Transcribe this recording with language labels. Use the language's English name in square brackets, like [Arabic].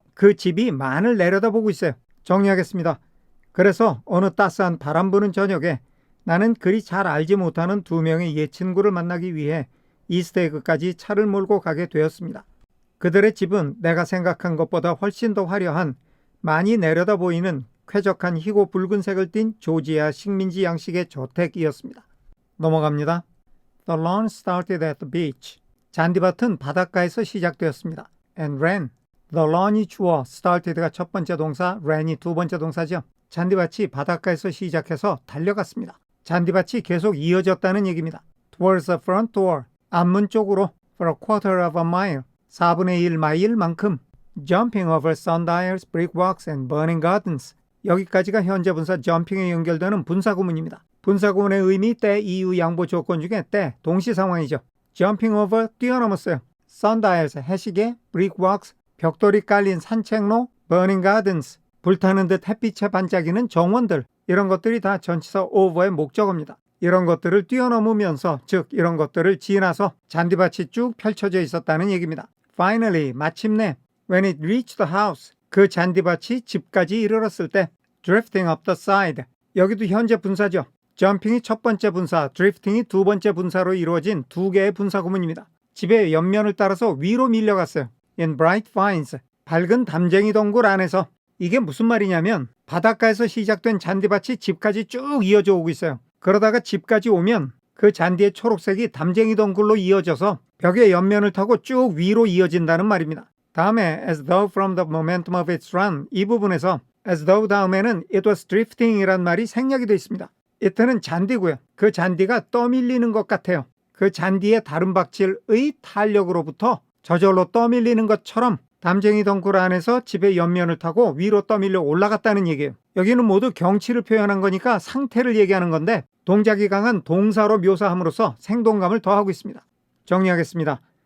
[Korean] 그 집이 만을 내려다보고 있어요. 정리하겠습니다. 그래서 어느 따스한 바람 부는 저녁에 나는 그리 잘 알지 못하는 두 명의 옛 친구를 만나기 위해 이스트에그까지 차를 몰고 가게 되었습니다. 그들의 집은 내가 생각한 것보다 훨씬 더 화려한 많이 내려다 보이는 쾌적한 희고 붉은색을 띤 조지아 식민지 양식의 저택이었습니다. 넘어갑니다. [English] The lawn started at the beach. [Korean] 잔디밭은 바닷가에서 시작되었습니다. [English] And ran. [Korean] The lawn이 주어, started가 첫 번째 동사, ran이 두 번째 동사죠. 잔디밭이 바닷가에서 시작해서 달려갔습니다. 잔디밭이 계속 이어졌다는 얘기입니다. [English] Towards the front door. [Korean] 앞문 쪽으로 [English] for a quarter of a mile. [Korean] 4분의 1 마일만큼. [English] Jumping over sundials, brickwalks and burning gardens. [Korean] 여기까지가 현재 분사 jumping에 연결되는 분사구문입니다. 분사구문의 의미 때, 이유, 양보 조건 중에 때, 동시 상황이죠. [English] Jumping over, [Korean] 뛰어넘었어요. sundials, 해시계, brickwalks, 벽돌이 깔린 산책로, burning gardens, 불타는 듯 햇빛에 반짝이는 정원들. 이런 것들이 다 전치사 over의 목적어입니다. 이런 것들을 뛰어넘으면서, 즉 이런 것들을 지나서 잔디밭이 쭉 펼쳐져 있었다는 얘기입니다. [English] Finally, [Korean] 마침내 [English] when it reached the house, [Korean] 그 잔디밭이 집까지 이르렀을 때 [English] drifting up the side, [Korean] 여기도 현재 분사죠. jumping이 첫 번째 분사, drifting이 두 번째 분사로 이루어진 두 개의 분사 구문입니다. 집의 옆면을 따라서 위로 밀려갔어요. [English] In bright vines, [Korean] 밝은 담쟁이 덩굴 안에서. 이게 무슨 말이냐면 바닷가에서 시작된 잔디밭이 집까지 쭉 이어져 오고 있어요. 그러다가 집까지 오면 그 잔디의 초록색이 담쟁이 덩굴로 이어져서 벽의 옆면을 타고 쭉 위로 이어진다는 말입니다. 다음에 [English] as though from the momentum of its run, [Korean] 이 부분에서 as though 다음에는 [English] it was drifting [Korean] 이란 말이 생략이 되어 있습니다. it는 잔디고요. 그 잔디가 떠밀리는 것 같아요. 그 잔디의 다른 박질의 탄력으로부터 저절로 떠밀리는 것처럼 담쟁이 덩굴 안에서 집의 옆면을 타고 위로 떠밀려 올라갔다는 얘기예요. 여기는 모두 경치를 표현한 거니까 상태를 얘기하는 건데 동작이 강한 동사로 묘사함으로써 생동감을 더하고 있습니다. 정리하겠습니다.